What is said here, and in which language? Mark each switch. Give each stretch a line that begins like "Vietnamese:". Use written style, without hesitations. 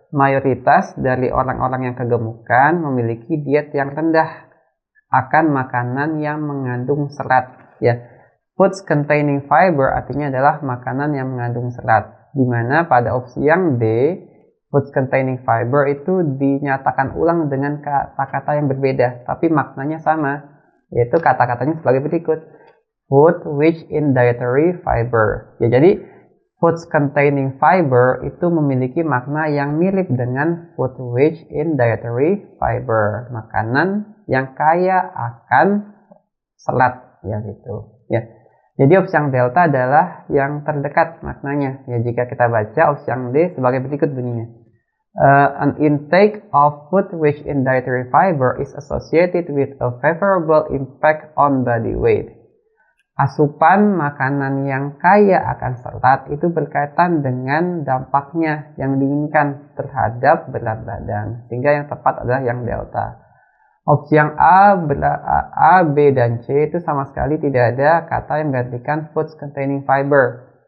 Indonesian: Mayoritas dari orang-orang yang kegemukan memiliki diet yang rendah akan makanan yang mengandung serat. ya.
English: Foods containing fiber
Indonesian: artinya adalah makanan yang mengandung serat. Di mana pada opsi yang D,
English: foods containing fiber
Indonesian: itu dinyatakan ulang dengan kata-kata yang berbeda, tapi maknanya sama, yaitu kata-katanya sebagai berikut.
English: Food rich in dietary fiber.
Indonesian: Ya, jadi
English: foods containing fiber
Indonesian: itu memiliki makna yang mirip dengan
English: food rich in dietary fiber.
Indonesian: Makanan yang kaya akan serat, ya gitu. Ya. Jadi opsi yang delta adalah yang terdekat maknanya. Ya, jika kita baca opsi yang D sebagai berikut bunyinya.
English: An intake of food rich in dietary fiber is associated with a favorable impact on body weight.
Indonesian: Asupan makanan yang kaya akan serat itu berkaitan dengan dampaknya yang diinginkan terhadap berat badan. Sehingga yang tepat adalah yang delta. Opsi yang A, B, dan C itu sama sekali tidak ada kata yang menggantikan
English: foods containing fiber.